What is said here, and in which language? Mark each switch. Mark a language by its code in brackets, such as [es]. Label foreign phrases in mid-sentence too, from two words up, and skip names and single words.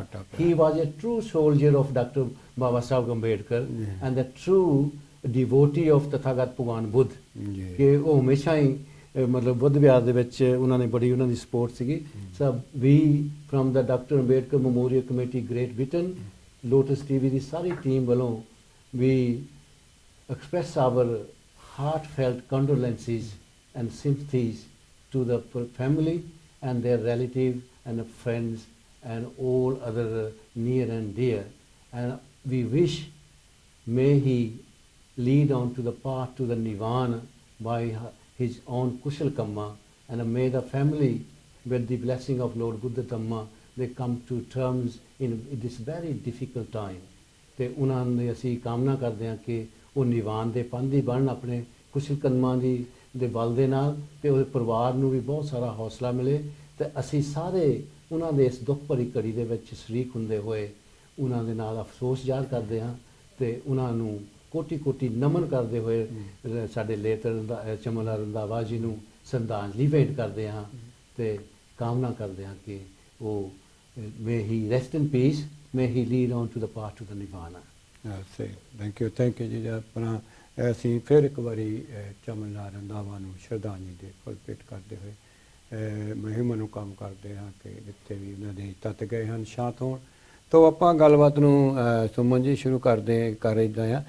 [en] He was a true soldier of Doctor Baba Sahib Ambedkar and the true devotee of Tathagat Bhagwan Buddh. [pa] ਕਿ ਉਹ ਹਮੇਸ਼ਾ ਹੀ ਮਤਲਬ ਬੁੱਧ ਵਿਹਾਰ ਦੇ ਵਿੱਚ ਉਹਨਾਂ ਨੇ ਬੜੀ ਉਹਨਾਂ ਦੀ ਸਪੋਰਟ ਸੀਗੀ। [en] So we from the [pa] ਡਾਕਟਰ ਅੰਬੇਡਕਰ ਮੈਮੋਰੀਅਲ ਕਮੇਟੀ ਗ੍ਰੇਟ ਬ੍ਰਿਟਨ, ਲੋਟਸ ਟੀਵੀ ਦੀ ਸਾਰੀ ਟੀਮ ਵੱਲੋਂ ਵੀ express [en] our heartfelt condolences and sympathies to the family and their relatives and friends and all other near and dear, and we wish may he lead on to the path to the nirvana by his own [pi] kushal kamma, [en] and may the family with the blessing of Lord Buddha Dhamma they come to terms in this very difficult time। [pa] ਤੇ ਉਹਨਾਂ ਨੇ ਅਸੀਂ ਕਾਮਨਾ ਕਰਦੇ ਹਾਂ ਕਿ ਉਹ ਨਿਵਾਨ ਦੇ ਪੰਧੀ ਬਣਨ ਆਪਣੇ ਕੁਸ਼ਲ ਕਰਮਾਂ ਦੇ ਬਲ ਦੇ ਨਾਲ, ਤੇ ਉਹਦੇ ਪਰਿਵਾਰ ਨੂੰ ਵੀ ਬਹੁਤ ਸਾਰਾ ਹੌਸਲਾ ਮਿਲੇ। ਤੇ ਅਸੀਂ ਸਾਰੇ ਉਹਨਾਂ ਦੇ ਇਸ ਦੁੱਖ ਭਰੀ ਘੜੀ ਦੇ ਵਿੱਚ ਸ਼ਰੀਕ ਹੁੰਦੇ ਹੋਏ ਉਹਨਾਂ ਦੇ ਨਾਲ ਅਫਸੋਸ ਜ਼ਾਹਰ ਕਰਦੇ ਹਾਂ ਤੇ ਉਹਨਾਂ ਨੂੰ ਕੋਟੀ ਕੋਟੀ ਨਮਨ ਕਰਦੇ ਹੋਏ ਸਾਡੇ ਲੇਤਰ ਚਮਨ ਲਾਲ ਰੰਧਾਵਾ ਜੀ ਨੂੰ ਸ਼ਰਧਾਂਜਲੀ ਭੇਂਟ ਕਰਦੇ ਹਾਂ ਤੇ ਕਾਮਨਾ ਕਰਦੇ ਹਾਂ ਕਿ ਉਹ [en] may he rest in peace, may he lead on to the path to the nirvana। Thank you ਜੀ। [pa] ਆਪਣਾ ਅਸੀਂ ਫਿਰ ਇੱਕ ਵਾਰੀ ਚਮਨ ਲਾਲ ਰੰਧਾਵਾ ਨੂੰ ਸ਼ਰਧਾਂਜਲੀ ਦੇ ਫੁੱਲ ਭੇਟ ਕਰਦੇ ਹੋਏ ਮਹਿਮਾ ਨੂੰ ਕੰਮ ਕਰਦੇ ਹਾਂ ਕਿ ਜਿੱਥੇ ਵੀ ਉਹਨਾਂ ਦੇ ਤੱਤ ਗਏ ਹਨ ਸ਼ਾਂਤ ਹੋਣ। ਤਾਂ ਆਪਾਂ ਗੱਲਬਾਤ ਨੂੰ ਸੁਮਨ ਜੀ ਸ਼ੁਰੂ ਕਰ ਇੱਦਾਂ ਆ।